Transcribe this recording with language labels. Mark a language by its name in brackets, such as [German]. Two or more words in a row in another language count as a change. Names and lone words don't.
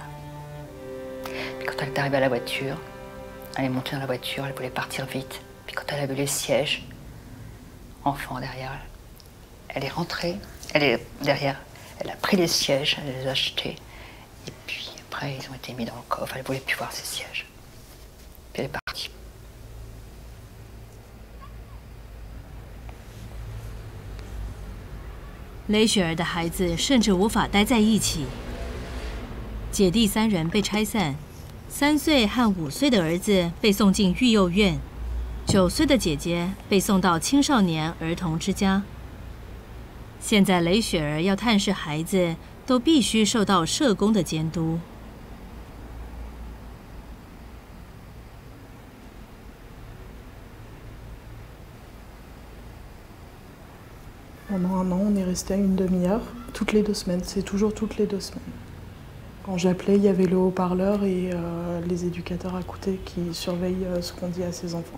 [French] Puis quand elle est arrivée à la voiture, elle est montée dans la voiture, elle voulait partir vite. Puis quand elle a vu les sièges, enfant derrière, elle est rentrée, elle est derrière, elle a pris les sièges, elle les a achetés. Et puis après, ils ont été mis dans le coffre, elle ne voulait plus voir ces sièges. Puis elle est partie. [Chinese] 雷雪儿的孩子甚至无法待在一起，姐弟3人被拆散， 3岁和5岁的儿子被送进育幼院，9岁的姐姐被送到青少年儿童之家。现在雷雪儿要探视孩子，都必须受到社工的监督。 [French] Pendant un an, on est resté à une demi-heure, toutes les 2 semaines. C'est toujours toutes les 2 semaines. Quand j'appelais, il y avait le haut-parleur et les éducateurs à côté qui surveillent ce qu'on dit à ses enfants.